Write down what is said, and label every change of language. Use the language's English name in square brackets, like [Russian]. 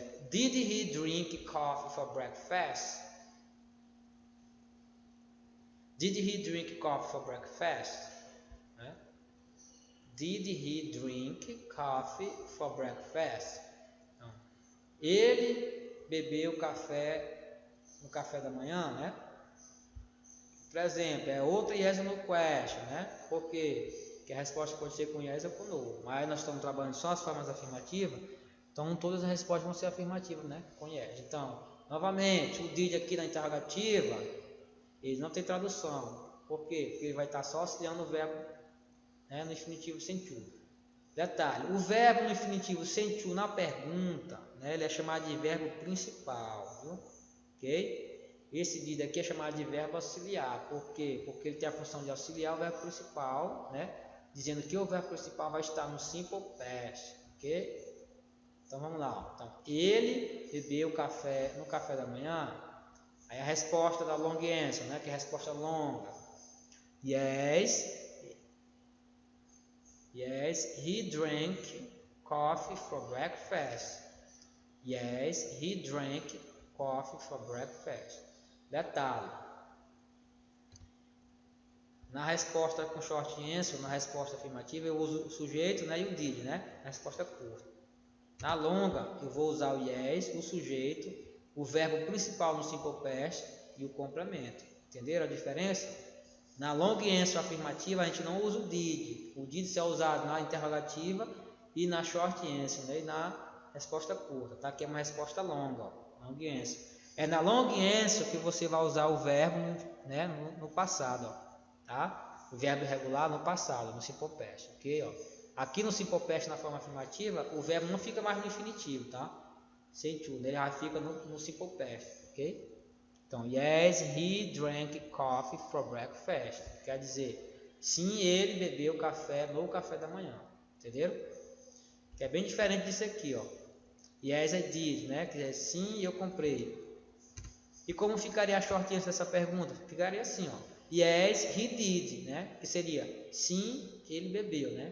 [English] Did he drink coffee for breakfast? Did he drink coffee for breakfast? Did he drink coffee for breakfast? [Portuguese] Então, ele bebeu café no café da manhã, né? Por exemplo, é outra yes or no question, né? Por quê? Porque a resposta pode ser com yes ou com no. Mas nós estamos trabalhando só as formas afirmativas, então todas as respostas vão ser afirmativas, né? Com yes. Então, novamente, o did aqui na interrogativa, ele não tem tradução. Por quê? Porque ele vai estar só auxiliando o verbo, né, no infinitivo sem to. Detalhe, o verbo no infinitivo sem to na pergunta, né, ele é chamado de verbo principal, viu? Ok? Esse did aqui é chamado de verbo auxiliar. Por quê? Porque ele tem a função de auxiliar o verbo principal, né? Dizendo que o verbo principal vai estar no simple past, ok? Então vamos lá. Então, ele bebeu café no café da manhã. Aí a resposta da long answer, né? Que é a resposta longa. [English] Yes, he drank coffee for breakfast. Yes, he drank coffee for breakfast. [Portuguese] Detalhe. Na resposta com short answer, na resposta afirmativa, eu uso o sujeito, né, e o did, né? Na resposta curta. Na longa, eu vou usar o yes, o sujeito, o verbo principal no simple past e o complemento. Entenderam a diferença? Na long answer afirmativa, a gente não usa o did. O did é usado na interrogativa e na short answer, né? E na resposta curta, tá? Que é uma resposta longa, ó, long answer. É na long answer que você vai usar o verbo, né, no passado, ó, tá? O verbo irregular no passado, no simple past, ok? Ó. Aqui no simple past, na forma afirmativa, o verbo não fica mais no infinitivo, tá? Sem to, ele já fica no simple past, ok? [English] Então, yes, he drank coffee for breakfast. [Portuguese] Quer dizer, sim, ele bebeu café no café da manhã. Entenderam? Que é bem diferente disso aqui, ó. [English] Yes, I did, [Portuguese] né? Quer dizer, sim, eu comprei. E como ficaria a short answer dessa pergunta? Ficaria assim, ó. [English] Yes, he did, [Portuguese] né? Que seria, sim, ele bebeu, né?